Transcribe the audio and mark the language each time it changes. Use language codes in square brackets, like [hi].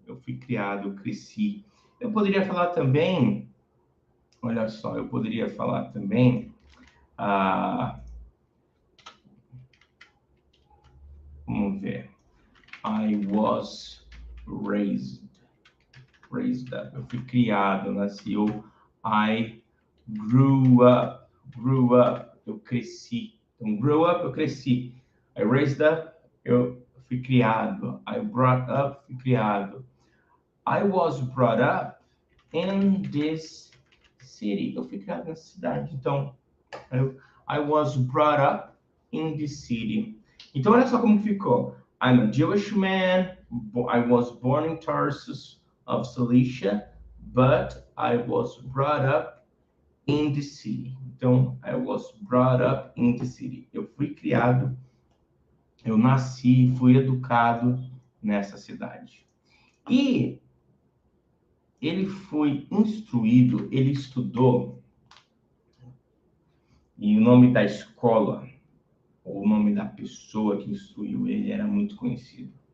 [pt] Eu fui criado, cresci. Eu poderia falar também, olha só, eu poderia falar também, vamos ver, [en] I was raised up. [pt] Eu fui criado, nasci. [en] I grew up. [pt] Eu cresci. Então, grew up, eu cresci. [en] I raised up, [pt] eu fui criado. [en] I brought up, [pt] fui criado. [en] I was brought up in this city. [pt] Eu fui criado nessa cidade. Então, [en] I was brought up in this city. [pt] Então, olha só como ficou. [en] I'm a Jewish man. I was born in Tarsus of Cilicia, but I was brought up in the city. [pt] Então, [en] I was brought up in the city. [pt] Eu fui criado, eu nasci, fui educado nessa cidade. E ele foi instruído, ele estudou, e o nome da escola, ou o nome da pessoa que instruiu ele era muito conhecido.